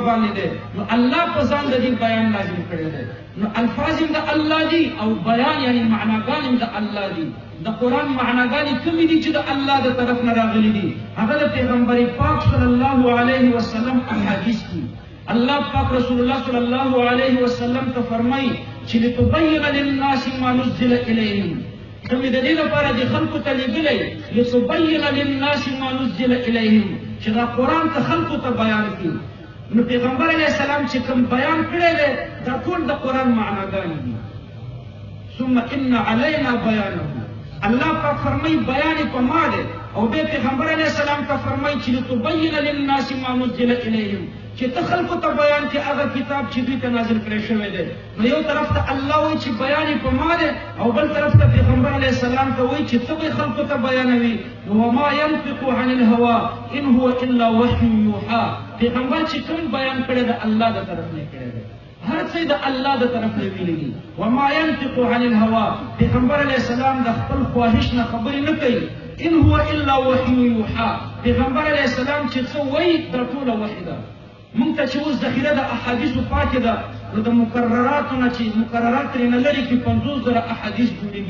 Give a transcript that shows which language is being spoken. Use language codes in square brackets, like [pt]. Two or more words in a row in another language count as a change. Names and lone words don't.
[ps] باندې دی نو الله په ځان د دې بیان لازم کړی دی نو الفاظ هم د الله دي او بیان یعنی معناګان هم د الله دي د قرآن معناګانې کومې دي چې د الله د طرف نه راغلي دي هغه د پیغمبر پاک [ar] صلی الله علیه وسلم [ps] احادیث دي الله پاک رسول الله [ar] صلی الله علیه وسلم [ps] ته فرمایي چې [ar] لتبین للناس ما نزل الیهم [ps] کومې د دې لپاره د خلکو ته لېږلی [ar] لتبین للناس ما نزل الیهم [ps] چې دا قرآن ته خلکو ته بیان کړي نو پیغمبر [ar] علیه السلام [ps] چې کوم بیان کړی دی دا ټول د قرآن معناګانې دي [ar] ثم ان علینا بیانه [ps] الله پاک فرمای بیان په ما ده او به پیغمبر [ar] علیه السلام [ps] ته فرمای چې [ar] لتبین للناس ما نزل الیهم [ps] چې ته خلکو ته بیان کې هغه کتاب چې دوی ته نازل کړی شوی دی. نو یو طرف ته الله وایي چې بیان په ما ده او بل طرف ته پیغمبر [ar] علیه السلام [ps] ته وایي چې ته به خلکو ته بیانوي. [ar] وما ينطق عن الهوى ان هو الا وحی یوحى. [ps] پیغمبر چې کوم بیان کړی د الله د طرف نه کړی دی، هر څه د الله د طرف نه ویلي. [ar] وما ينطق عن الهوى، [ps] پیغمبر [ar] علیه السلام [ps] د خپل خواهش نه خبرې نه کوي. [ar] ان هو الا وحی یوحى، [ps] پیغمبر [ar] علیه السلام [ps] چې څه وایي دا ټوله وحی ده. مونږ ته چې اوس ذخیره د احادیثو پاتې ده، نو د مقرراتو نه چې مقررات ترېنه لرې کړي 50,000 احادیث جوړېږي.